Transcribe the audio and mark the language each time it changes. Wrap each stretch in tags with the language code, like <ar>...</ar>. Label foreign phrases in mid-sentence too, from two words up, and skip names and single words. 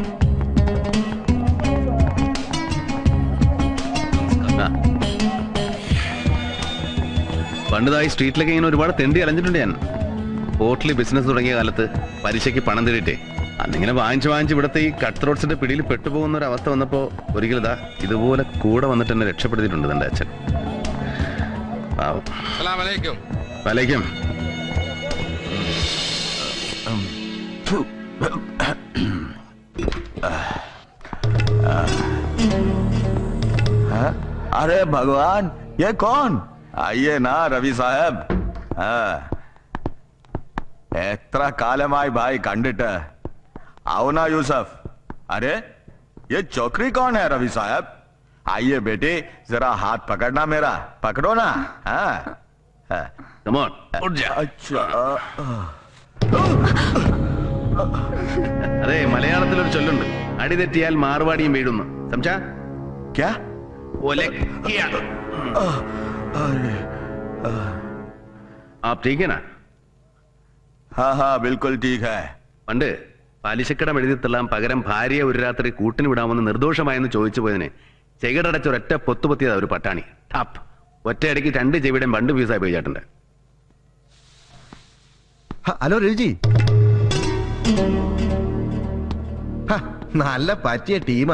<ml>പണ്ടതായി സ്ട്രീറ്റിലൊക്കെ ഇങ്ങനെ ഒരുപാട് തെണ്ടി അലഞ്ഞിട്ടുണ്ട് ഞാൻ. പോർട്ടിൽ ബിസിനസ് തുടങ്ങിയ കാലത്ത് പലിശയ്ക്ക് പണം തേടിയിട്ടേ അന്നിങ്ങനെ വാങ്ങിച്ച് ഇവിടുത്തെ ഈ</ml> <en>cut throats</en> <ml>പിടിയിൽ പെട്ടുപോകുന്ന ഒരു അവസ്ഥ വന്നപ്പോ ഒരിക്കലും ഇതാ ഇതുപോലെ കൂടെ വന്നിട്ട് എന്നെ രക്ഷപ്പെടുത്തിയിട്ടുണ്ട് എന്റെ അച്ഛൻ.</ml> <ar>വലൈക്കും.</ar> <hi>अरे भगवान, ये कौन? आइए ना रवि साहब.</hi> <ml>എത്ര കാലമായി ഭായ് കണ്ടിട്ട്.</ml> <hi>आओ ना यूसुफ. अरे ये चौकरी कौन है रवि साहब? आइए बेटे, जरा हाथ पकड़ना मेरा. पकड़ो ना.</hi> <en>Come on,</en> <hi>उठ जा. अच्छा.</hi> <ml>അതെ, മലയാളത്തിലൊരു ചൊല്ലുണ്ട്, അടി തെറ്റിയാൽ മാറുവാടിയും വീഴുന്നു. സംസാ</ml> <hi>क्या? आप ठीक है ना? हाँ हाँ बिल्कुल ठीक है.</hi> <ml>പണ്ട് പലിശക്കടം എഴുതി തള്ളാൻ പകരം ഭാര്യയെ ഒരു രാത്രി കൂട്ടിന് വിടാമെന്ന് നിർദോഷമായെന്ന് ചോദിച്ചു പോയതിന് ചെകിടടച്ച ഒരൊറ്റ പൊത്തുപൊത്തിയതാ ഒരു പട്ടാണി. ടാപ്പ് ഒറ്റയടിക്ക് 2 ചെവിയുടെയും 2 പീസായി പോയി ചേട്ടന്റെ. ഹലോ രവിജി, നല്ല പറ്റിയ ടീമാ.</ml>